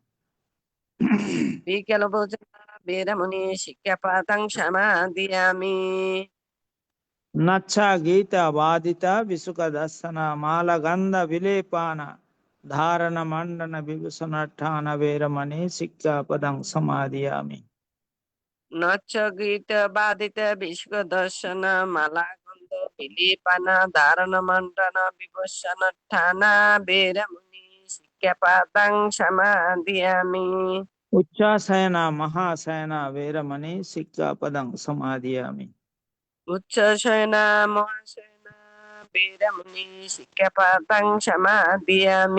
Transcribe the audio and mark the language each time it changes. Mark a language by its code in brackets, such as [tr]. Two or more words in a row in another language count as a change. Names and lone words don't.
[pi] వికల భోజన బేరముని శిక్షాపదం సమాదియామి నచ్చ గీత బాధిత విసుక దర్శన మాలగంధ విలేపాన ధారణ మండన విభూషణఠాన వేరమణి శిక్షాపదం సమాధియామి, নচ গীত বাদিত বিষ্ক দর্শন মালা গন্ধ বিলিপানা ধারণ মন্ডন বিভূষণ ঠানা বেরমুনি শিক্ষাপাদং সমাদিয়ামি। উচ্চাসনা মহাসনা বেরমণি শিক্ষাপদং সমাদিয়ামি। উচ্চশয়না মহাশয়না বীরমুনি শিক্ষাপাদং সমাদিয়ামি।